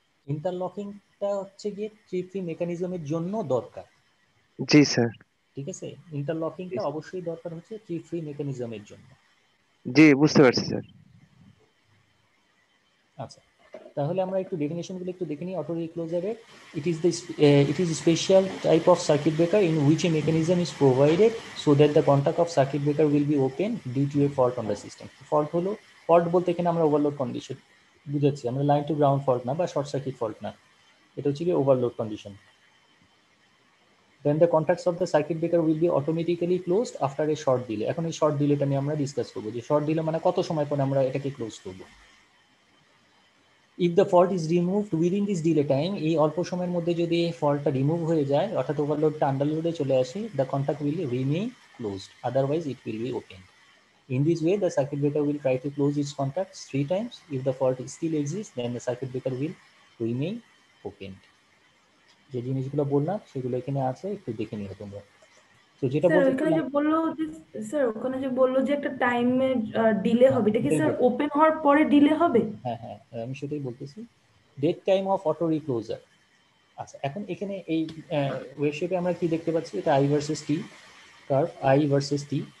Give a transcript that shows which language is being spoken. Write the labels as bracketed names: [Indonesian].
[Bangla] ইন্টারলকিংটা হচ্ছে গিয়ে trip free মেকানিজমের জন্য দরকার। জি স্যার। ঠিক আছে, ইন্টারলকিংটা অবশ্যই দরকার হচ্ছে ট্রিপ ফ্রি মেকানিজমের জন্য। জি বুঝতে পারছি স্যার। আচ্ছা, তাহলে আমরা একটু ডেফিনেশনগুলো একটু দেখে নিই auto রিক্লোজারের। [English] It is a special type of circuit breaker in which a mechanism is provided so that the contact of circuit breaker will be open due to a fault on the system. [Bangla] Fault বলতে এখানে আমরা overload condition বুঝাচ্ছি, আমরা line to ground fault না বা short circuit fault না, এটা হচ্ছে কি overload condition. [English] Then the contacts of the circuit breaker will be automatically closed after a short delay. [Bangla] এখন এই শর্ট ডিলেটা নিয়ে আমরা ডিসকাস করবো যে শর্ট ডিলে মানে কত সময় পরে আমরা এটাকে ক্লোজ করবো। [English] If the fault is removed within this delay time, [Bangla] এই অল্প সময়ের মধ্যে যদি এই ফল্টটা রিমুভ হয়ে যায় অর্থাৎ ওভারলোডটা আন্ডারলোডে চলে আসে, [English] the contact will remain closed, otherwise it will be opened. In this way, the circuit breaker will try to close its contacts 3 times. If the fault still exists, then the circuit breaker will remain opened. [Bangla] যে জিনিসগুলো বললাম সেগুলো এখানে আছে, একটু দেখে নিও তোমরা। তো যেটা স্যার বলতে ওখানে যে বললো যে স্যার ওখানে যে বললো যে একটা টাইমে ডিলে হবে, এটা কি স্যার ওপেন হওয়ার পরে ডিলে হবে? হ্যাঁ হ্যাঁ, আমি সেটাই বলতেছি, date time of auto recloser. আচ্ছা, এখন এখানে এই ওয়েবশেপে আমরা কি দেখতে পাচ্ছি, এটা I versus T curve, I versus T.